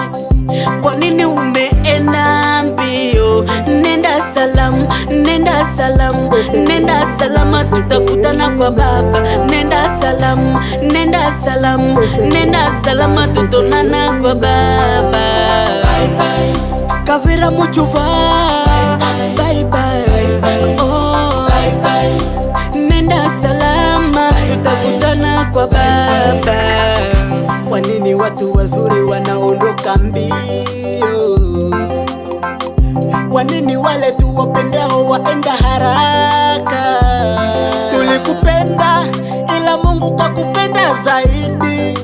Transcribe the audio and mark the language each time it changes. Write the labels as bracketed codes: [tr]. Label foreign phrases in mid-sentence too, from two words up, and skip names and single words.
[sw] Kwa nini umeenda mbio? Nenda salamu, nenda salamu, nenda salama, tutakutana kwa baba. Nenda salamu, nenda salamu, nenda salama, tutonana kwa baba. [en] Bye bye Kavira Muchuva, bye bye, oh bye bye. [sw] Nenda salama, tutakutana kwa baba. Kwa nini watu wazuri wanaondoka mbio? Kwa nini wale tu wapendao waenda haraka? Tulikupenda ila Mungu kakupenda zaidi.